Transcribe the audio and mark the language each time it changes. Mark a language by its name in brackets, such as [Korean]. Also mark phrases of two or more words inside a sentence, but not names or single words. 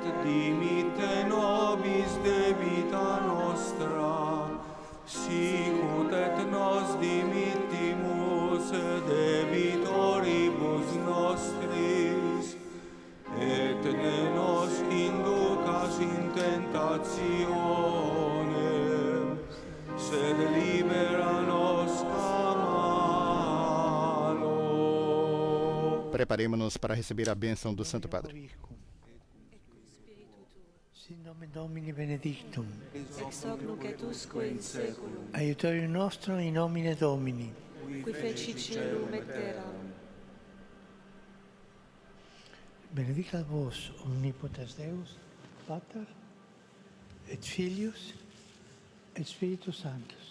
[Latin] dimitte nobis debita nostra, sicut et nos dimittimus debitoribus nostris, et ne nos inducas in tentationem, sed libera nos a malo. [Portuguese] Preparemos-nos para receber a bênção do Santo Padre. [Latin] Sin nomen Domini benedictum. Ex hoc nunc et usque in seculum, Aiutorium nostrum in nomine Domini. qui feci caelum et terram. Benedicat vos omnipotens Deus, Pater, et Filius, et Spiritus Sanctus.